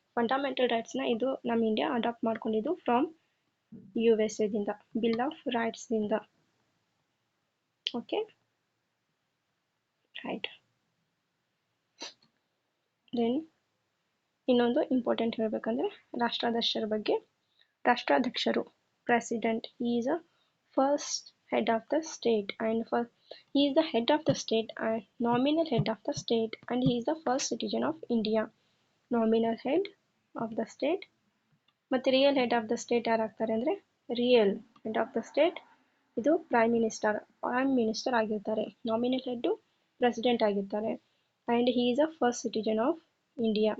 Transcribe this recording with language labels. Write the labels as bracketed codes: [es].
[kn] Fundamental ರೈಟ್ಸ್ನ ಇದು ನಮ್ಮ India adapt ಮಾಡ್ಕೊಂಡಿದ್ದು ಫ್ರಮ್ USA ದಿಂದ, ಬಿಲ್ ಆಫ್ ರೈಟ್ಸ್ ದಿಂದ. [en] Okay, right. [kn] ದೆನ್ ಇನ್ನೊಂದು ಇಂಪಾರ್ಟೆಂಟ್ ಹೇಳಬೇಕಂದ್ರೆ ರಾಷ್ಟ್ರಾಧ್ಯಕ್ಷರ ಬಗ್ಗೆ. [en] ರಾಷ್ಟ್ರಾಧ್ಯಕ್ಷರು president is a first head of the state and he is the head of the state and nominal head of the state and he is the first citizen of India. [kn] Nominal head of the state ಮತ್ತು real head of the state ಯಾರಾಗ್ತಾರೆ ಅಂದರೆ real head of the state ಇದು prime minister ಆಗಿರ್ತಾರೆ. Nominal head president ಆಗಿರ್ತಾರೆ. [en] And he is a first citizen of India.